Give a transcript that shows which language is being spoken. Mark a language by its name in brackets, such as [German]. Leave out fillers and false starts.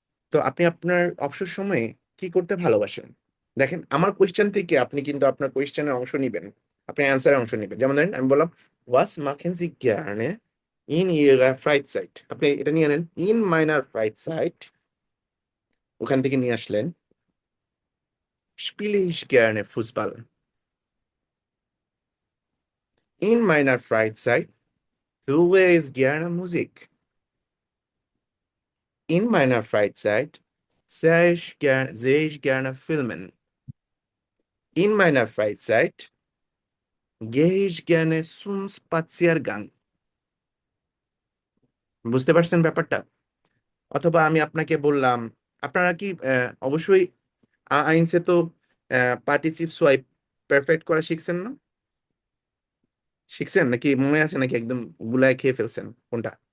[Bangla] তো আপনি আপনার অবসর সময়ে কি করতে ভালোবাসেন? দেখেন, আমার কোয়েশ্চেন থেকে আপনি কিন্তু আপনার কোয়েশ্চেনের অংশ নিবেন, আপনি অ্যান্সারের অংশ নিবেন। যেমন ধরেন, আমি বললাম [German] was machen Sie gerne in Ihrer Freizeit? [Bangla] আপনি এটা নিয়ে নেন, [German] in meiner Freizeit, [Bangla] ওখান থেকে নিয়ে আসলেন [German] spiele ich gerne Fußball. In meiner Freizeit höre ich gerne Musik. In meiner Freizeit sehe ich gerne Filmen. In meiner Freizeit gehe ich gerne zum Spaziergang. [Bangla] বুঝতে পারছেন ব্যাপারটা? অথবা আমি আপনাকে বললাম, আপনারা কি অবশ্যই আইনসে তো পার্টিসিপ সোয়াইপ পারফেক্ট করা শিখছেন না? শিখছেন নাকি মনে আছে, নাকি একদম গুলায় খেয়ে ফেলছেন কোনটা?